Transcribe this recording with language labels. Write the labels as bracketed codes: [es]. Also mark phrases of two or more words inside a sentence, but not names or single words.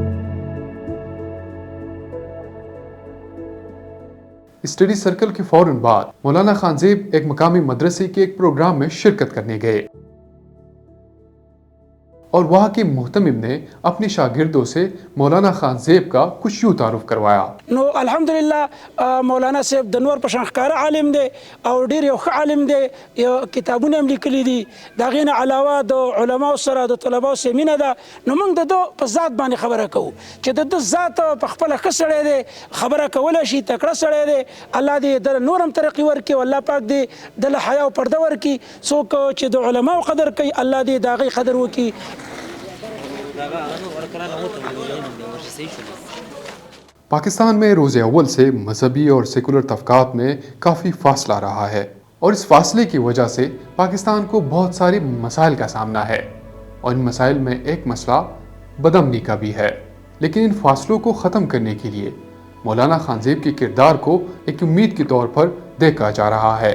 [ur] اسٹڈی سرکل کے فوراً بعد مولانا خان زیب ایک مقامی مدرسے کے ایک پروگرام میں شرکت کرنے گئے اور وہاں کے محتمم نے اپنے شاگردوں سے مولانا خان زیب کا کچھ یوں تعارف کروایا۔ [ps] نو الحمدللہ مولانا صاحب د نور په شان ښکاره عالم دی او ډیر یو ښه عالم دی، یو کتابونه هم لیکلي دي، د هغې نه علاوه د علماو سره د طلباو سره مینه ده. نو موږ د ده په ذات باندې خبره کوو چې د ده ذات په خپله ښه سړی دی، خبره کولی شي، تکړه سړی دی. الله دې د نور هم ترقي ورکړي او الله پاک دې د له حیا او پرده ورکړي. څوک چې د علماو قدر کوي الله دې د هغې قدر وکړي. [ur] پاکستان میں روز اول سے مذہبی اور سیکولر طبقات میں کافی فاصلہ رہا ہے اور اس فاصلے کی وجہ سے پاکستان کو بہت سارے مسائل کا سامنا ہے اور ان مسائل میں ایک مسئلہ بدامنی کا بھی ہے، لیکن ان فاصلوں کو ختم کرنے کے لیے مولانا خان زیب کے کردار کو ایک امید کے طور پر دیکھا جا رہا ہے۔